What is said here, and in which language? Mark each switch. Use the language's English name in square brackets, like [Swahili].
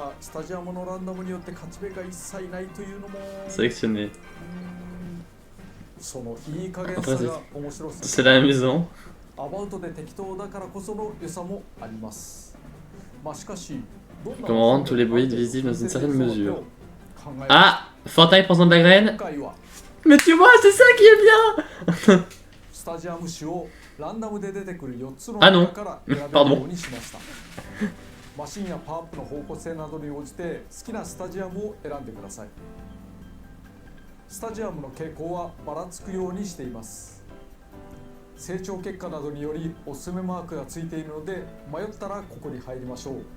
[Japanese] スタジアムのランダムによって勝ち目が一切ないというのも [French] Sélectionné. [Japanese] そのいい加減さが面白さ。 [French] C'est la maison. [Japanese] アバウトで適当だからこその良さもあります。まあしかし、 [French] Comment rendre tous les bolides visibles dans une certaine mesure. Ah, Fortnite prend de la graine. Mais tu vois, c'est ça qui est bien. [Japanese] スタジアム種をランダムで出てくる4つの [French] Ah non. [Japanese] 中から選べるようにしました。マシンやパワーアップの方向性などに応じて好きなスタジアムを選んでください。スタジアムの傾向はばらつくようにしています。成長結果などによりおすすめマークがついているので迷ったらここに入りましょう。